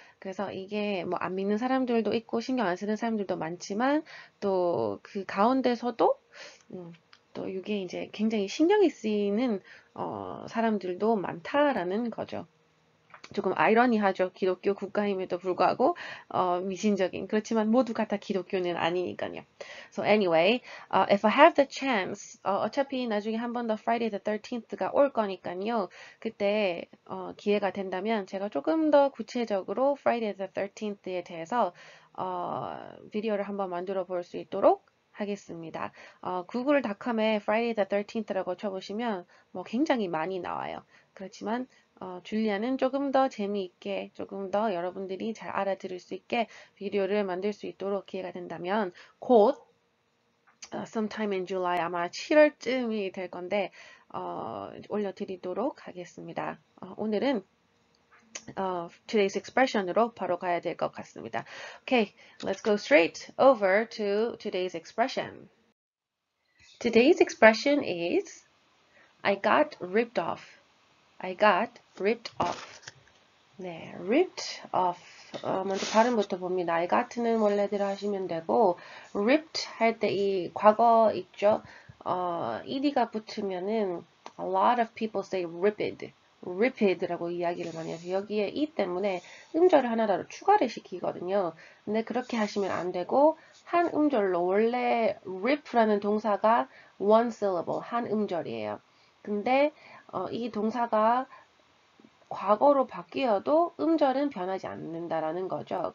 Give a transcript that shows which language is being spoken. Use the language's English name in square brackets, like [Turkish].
[Korean] 그래서 이게 뭐 안 믿는 사람들도 있고 신경 안 쓰는 사람들도 많지만 또 그 가운데서도 또 이게 이제 굉장히 신경이 쓰이는 사람들도 많다라는 거죠. 조금 아이러니하죠. 기독교 국가임에도 불구하고 미신적인 그렇지만 모두가 다 기독교는 아니니까요. [English] So anyway, if I have the chance, [Korean] 어차피 나중에 한 번 더 Friday the 13th가 올 거니까요. 그때 기회가 된다면 제가 조금 더 구체적으로 Friday the 13th에 대해서 비디오를 한번 만들어 볼 수 있도록 하겠습니다. 구글닷컴에 Friday the 13th라고 쳐보시면 뭐 굉장히 많이 나와요. 그렇지만 줄리아는 조금 더 재미있게, 조금 더 여러분들이 잘 알아들을 수 있게 비디오를 만들 수 있도록 기회가 된다면 곧 [English] sometime in July [Korean] 아마 7월쯤이 될 건데 올려드리도록 하겠습니다. 오늘은 today's expression으로 바로 가야 될 것 같습니다. [English] Okay, let's go straight over to today's expression. Today's expression is I got ripped off. I got ripped off. 네, ripped off. [Korean] 먼저 발음부터 봅니다. I got는 원래대로 하시면 되고, ripped 할 때 이 과거 있죠? ed가 붙으면은 [English] a lot of people say ripped. [Korean] ripped라고 이야기를 많이 해서 여기에 e 때문에 음절을 하나 더 추가를 시키거든요. 근데 그렇게 하시면 안 되고 한 음절로 원래 rip라는 동사가 one syllable 한 음절이에요. 근데 이 동사가 과거로 바뀌어도 음절은 변하지 않는다라는 거죠.